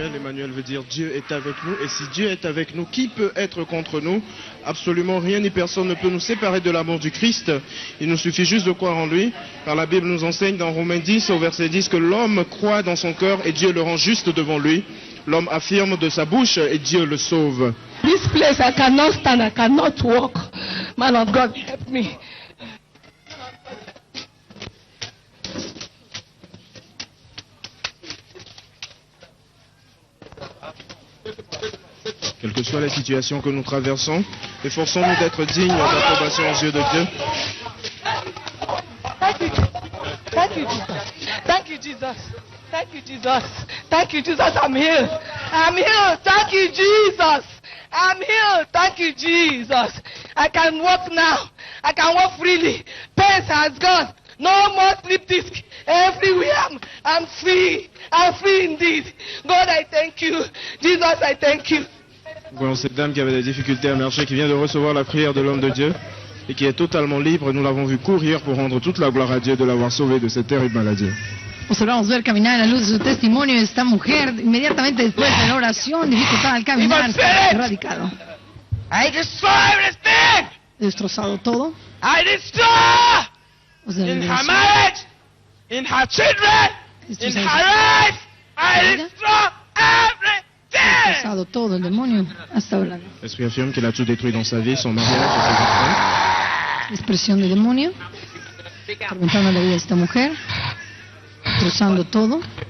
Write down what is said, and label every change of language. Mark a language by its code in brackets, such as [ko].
[fr] Emmanuel veut dire Dieu est avec nous, et si Dieu est avec nous, qui peut être contre nous? Absolument rien ni personne ne peut nous séparer de l'amour du Christ. Il nous suffit juste de croire en lui, car la Bible nous enseigne dans Romains 10 au verset 10 que l'homme croit dans son cœur et Dieu le rend juste devant lui. L'homme affirme de sa bouche et Dieu le sauve. [en] This place I cannot stand, I cannot walk. Man of God, help me. [fr] Quelques soient les situations que nous traversons. Efforçons-nous d'être dignes d'approbation aux yeux de Dieu. [en] Thank you, Jesus. Thank you, Jesus. Thank you, Jesus. Thank you, Jesus. I'm healed. I'm healed. Thank you, Jesus. I'm healed. Thank you, Jesus. I can walk now. I can walk freely. Pain has gone. No more slip disc. Everywhere I'm free. I'm free indeed. God, I thank you. Jesus, I thank you. [fr] Nous voyons cette dame qui avait des difficultés à marcher, qui vient de recevoir la prière de l'homme de Dieu et qui est totalement libre. Nous l'avons vu courir pour rendre toute la gloire à Dieu de l'avoir sauvée de cette terrible maladie. [es] Observamos ver caminar a la luz de su testimonio esta mujer inmediatamente después de la oración, dificultad al caminar, erradicado. [en] I destroy everything. [es] Destrozado todo. [en] I destroy in her marriage, in her children, in her life. I destroy everything. [es] Destrozado todo el demonio hasta ahora. [fr] L'Esprit affirme qu'il a tout détruit dans sa vie, son mariage et ses enfants. [es] Expresión del demonio, atormentando la vida de esta mujer, destrozando todo.